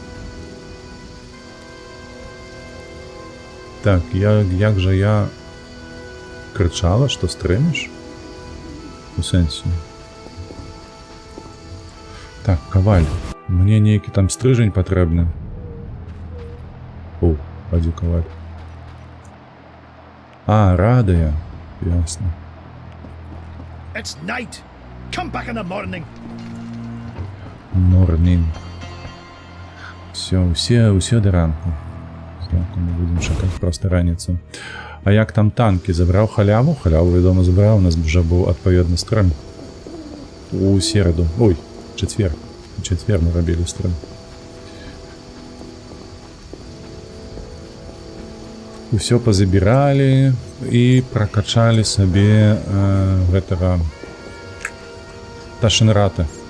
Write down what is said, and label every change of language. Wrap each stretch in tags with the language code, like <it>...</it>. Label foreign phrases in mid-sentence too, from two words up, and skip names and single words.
<be>Так, як жа я крычала, што стрымеш? У сэнсе. Так, каваль. Мне нейкі там стрыжань патрэбны. О, падзі каваль. А, радыя. Ясна.</be> <en>It's night. Come back in the morning. Morning.</en> <be>Усё да ранку. Зранку мы будем чакаць проста раніцу. А як там танкі? Забраў халяву? Халяву, вядома, забраў. У нас вже быў адпаведны стрым. У сераду. Ой, чацвер. У чацвер мы рабілі стрым. Усё пазабіралі і пракачалі сабе гэтага Ташенрата.</be>